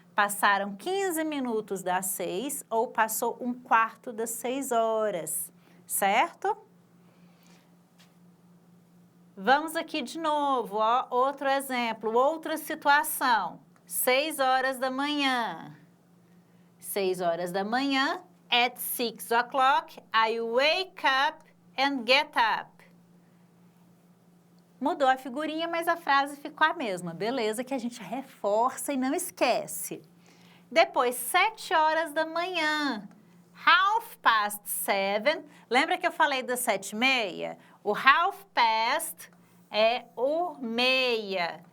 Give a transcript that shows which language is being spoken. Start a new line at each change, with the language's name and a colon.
Portuguese: Passaram 15 minutos das 6 ou passou 1/4 das 6 horas, certo? Vamos aqui de novo, ó, outro exemplo, outra situação. 6 horas da manhã. 6 horas da manhã,
English: at 6 o'clock, I wake up and get up.
Portuguese: Mudou a figurinha, mas a frase ficou a mesma. Beleza, que a gente reforça e não esquece. Depois, 7 horas da manhã, 7:30. Lembra que eu falei das 7:30? O 7:30 é o meia.